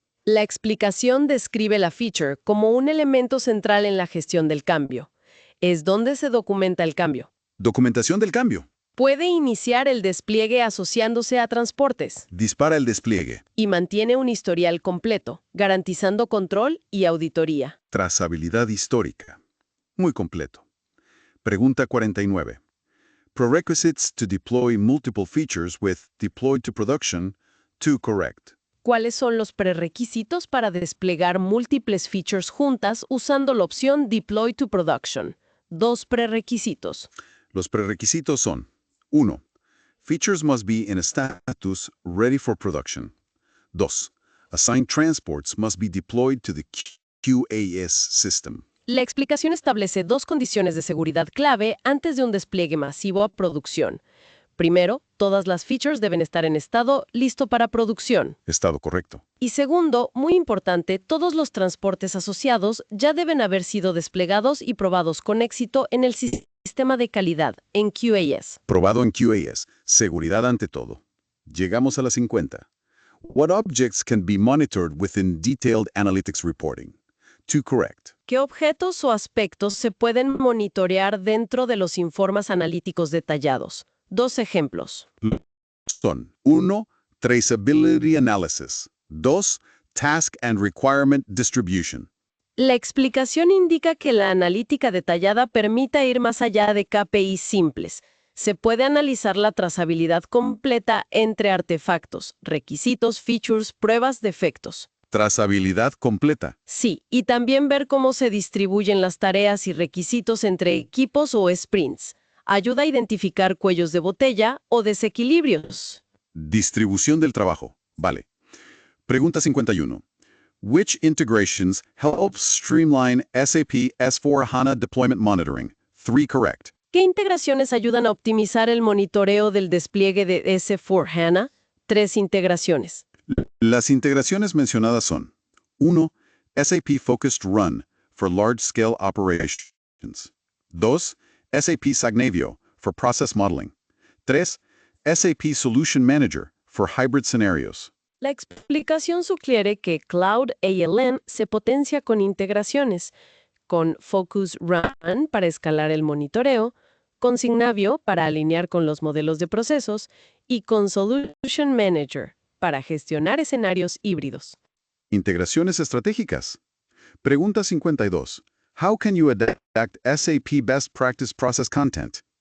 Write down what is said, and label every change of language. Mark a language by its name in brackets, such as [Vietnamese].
[Spanish] La explicación describe la feature como un elemento central en la gestión del cambio. Es donde se documenta el cambio. Documentación del cambio. Puede iniciar el despliegue asociándose a transportes Dispara el despliegue. y mantiene un historial completo, garantizando control y auditoría. Trazabilidad histórica. Muy completo. Pregunta 49. [English] Prerequisites to deploy multiple features with deployed to production. 2 correct. [Spanish] ¿Cuáles son los prerequisitos para desplegar múltiples features juntas usando la opción Deploy to Production? 2 prerequisitos. Los prerequisitos son 1. [English] Features must be in a status ready for production. 2. Assigned transports must be deployed to the QAS system. [Spanish] La explicación establece 2 condiciones de seguridad clave antes de un despliegue masivo a producción. Primero, todas las features deben estar en estado listo para producción. Estado correcto. Y segundo, muy importante, todos los transportes asociados ya deben haber sido desplegados y probados con éxito en el sistema de calidad, en QAS. Probado en QAS. Seguridad ante todo. Llegamos a la 50. [English] What objects can be monitored within detailed analytics reporting? 2 correct. [Spanish] ¿Qué objetos o aspectos se pueden monitorear dentro de los informes analíticos detallados? 2 ejemplos. Son [English] 1. Traceability analysis. 2. Task and requirement distribution. [Spanish] La explicación indica que la analítica detallada permite ir más allá de KPIs simples. Se puede analizar la trazabilidad completa entre artefactos, requisitos, features, pruebas, defectos. Trazabilidad completa. Sí, y también ver cómo se distribuyen las tareas y requisitos entre equipos o sprints. Ayuda a identificar cuellos de botella o desequilibrios. Distribución del trabajo. Vale. Pregunta 51. [English] Which integrations help streamline SAP S/4HANA deployment monitoring? 3 correct. [Spanish] ¿Qué integraciones ayudan a optimizar el monitoreo del despliegue de S/4HANA? 3 integraciones. Las integraciones mencionadas son 1. [English] SAP Focused Run for large-scale operations. 2. SAP Signavio for process modeling. 3. SAP Solution Manager for hybrid scenarios. [Spanish] La explicación sugiere que Cloud ALM se potencia con integraciones, con Focus Run para escalar el monitoreo, con Signavio para alinear con los modelos de procesos y con Solution Manager para gestionar escenarios híbridos. Integraciones estratégicas. Pregunta 52. [English] How can you adapt SAP Best Practice Process Content?